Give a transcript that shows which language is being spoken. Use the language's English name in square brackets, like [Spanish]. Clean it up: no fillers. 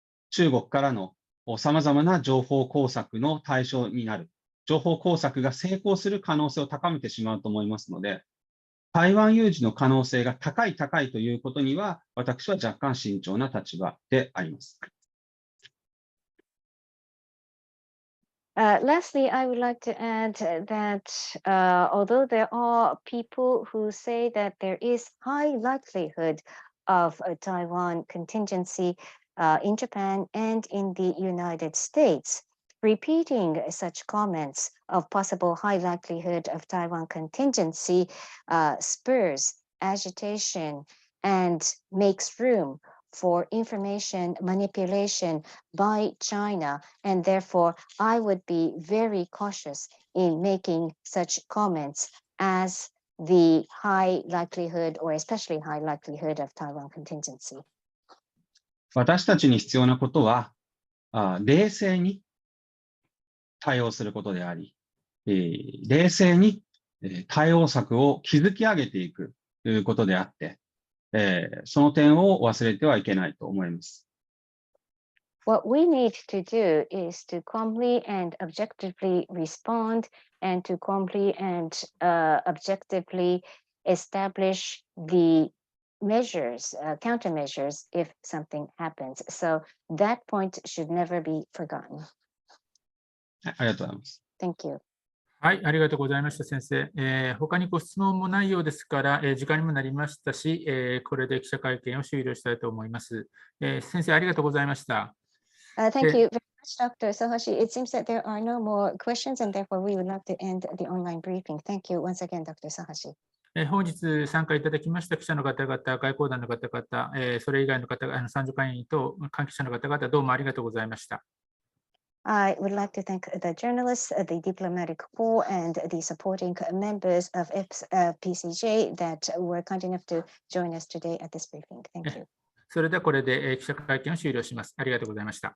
[Japanese] 中国からのさまざまな情報工作の対象になる、情報工作が成功する可能性を高めてしまうと思いますので、台湾有事の可能性が高いということには、私は若干慎重な立場であります。 [English] Lastly, I would like to add that although there are people who say that there is high likelihood of a Taiwan contingency in Japan and in the United States, repeating such comments of possible high likelihood of Taiwan contingency spurs agitation and makes room for information manipulation by China, and therefore I would be very cautious in making such comments as the high likelihood or especially high likelihood of Taiwan contingency. [Japanese] 私たちに必要なことは、冷静に対応することであり、冷静に対応策を築き上げていくということであって、その点を忘れてはいけないと思います。 [English] What we need to do is to calmly and objectively respond and to calmly and objectively establish the measures, countermeasures if something happens. So that point should never be forgotten. [Japanese] ありがとうございます。 [English] Thank you. [Japanese] はい、ありがとうございました、先生。他にご質問もないようですから、時間にもなりましたし、これで記者会見を終了したいと思います。先生、ありがとうございました。 [English] Thank you very much, Dr. Sahashi. It seems that there are no more questions, and therefore we would like to end the online briefing. Thank you once again, Dr. Sahashi. [Japanese] 本日参加いただきました記者の方々、外交団の方々、それ以外の方々、参助会員と関係者の方々、どうもありがとうございました。 [English] I would like to thank the journalists, the diplomatic corps, and the supporting members of FPCJ that were kind enough to join us today at this briefing. Thank you. [Japanese] それではこれで記者会見を終了します。ありがとうございました。